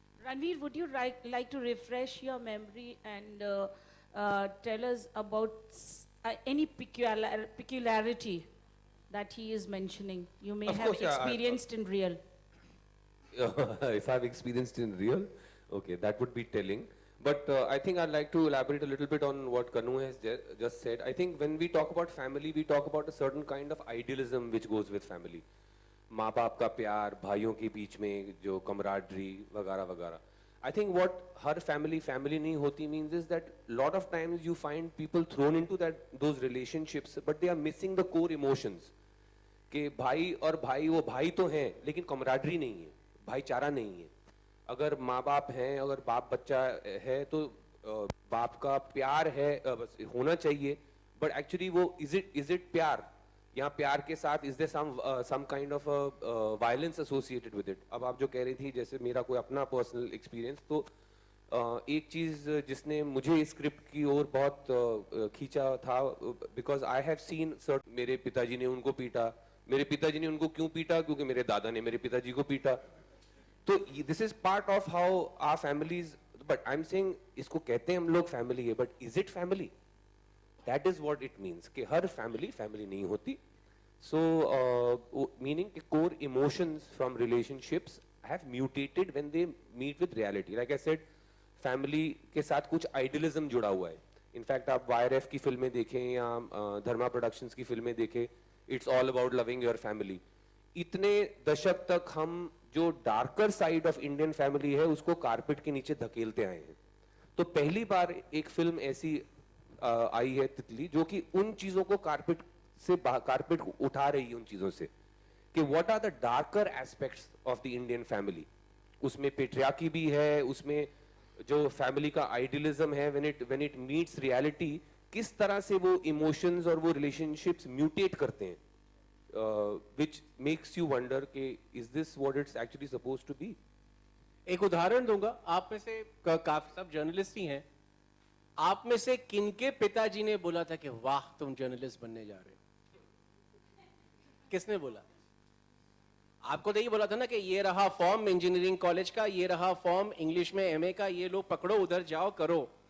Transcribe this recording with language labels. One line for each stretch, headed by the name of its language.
English: Ranveer, would you like to refresh your memory and tell us about any peculiarity that he is mentioning you may Of have course, yeah, experienced in real? If I've experienced in real, okay, that would be telling. But I think I'd like to elaborate a little bit on what Kanu has just said. I think when we talk about family, we talk about a certain kind of idealism which goes with family.
Hindi: माँ बाप का प्यार, भाइयों के बीच में जो camaraderie वगैरह वगैरह.
English: I think what her family
Hindi: नहीं होती
English: means is that lot of times you find people thrown into those relationships, but they are missing the core emotions.
Hindi: कि भाई और भाई वो भाई तो हैं, लेकिन camaraderie नहीं है, भाईचारा नहीं है. अगर माँ बाप हैं, अगर बाप बच्चा है, तो बाप का प्यार है होना चाहिए,
English: but actually
Hindi: वो
English: is it
Hindi: प्यार? यहाँ प्यार के साथ
English: is there some kind of violence associated with it?
Hindi: अब आप जो कह रही थी, जैसे मेरा कोई अपना personal experience, तो एक चीज जिसने मुझे स्क्रिप्ट की ओर बहुत खींचा था,
English: because I have seen certain,
Hindi: मेरे पिताजी ने उनको पीटा, मेरे पिताजी ने उनको क्यों पीटा? क्योंकि मेरे दादा ने मेरे पिताजी को पीटा.
English: तो this is part of how our families, but I'm saying
Hindi: इसको कहते हैं हम लोग family है,
English: but is it family? That is what it means
Hindi: कि हर family नहीं होती.
English: So meaning कि core emotions from relationships have mutated when they meet with reality.
Hindi: Like I said, family के साथ कुछ idealism जुड़ा हुआ है. In fact आप YRF की फिल्में देखें या धर्मा प्रोडक्शंस की फिल्में देखें,
English: it's all about loving your family.
Hindi: इतने दशक तक हम जो darker side of Indian family है उसको कारपेट के नीचे धकेलते आए हैं. तो पहली बार एक फिल्म ऐसी आई है तितली, जो कि उन चीजों को कारपेट उठा रही है, उन चीजों से कि
English: What are the darker aspects of the Indian family.
Hindi: उसमें पेट्रियार्की भी है, उसमें जो फैमिली का आइडियलिज्म है,
English: when it meets reality,
Hindi: किस तरह से वो इमोशंस और वो रिलेशनशिप्स म्यूटेट करते हैं.
English: Which makes you wonder
Hindi: कि
English: is this what it's actually supposed to be?
Hindi: एक उदाहरण दूंगा. आप में से काफी सब जर्नलिस्ट ही हैं. आप में से किनके पिताजी ने बोला था कि वाह तुम जर्नलिस्ट बनने जा रहे हो? किसने बोला? आपको तो ये बोला था ना कि ये रहा फॉर्म इंजीनियरिंग कॉलेज का, ये रहा फॉर्म इंग्लिश में एमए का, ये लो पकड़ो उधर जाओ करो.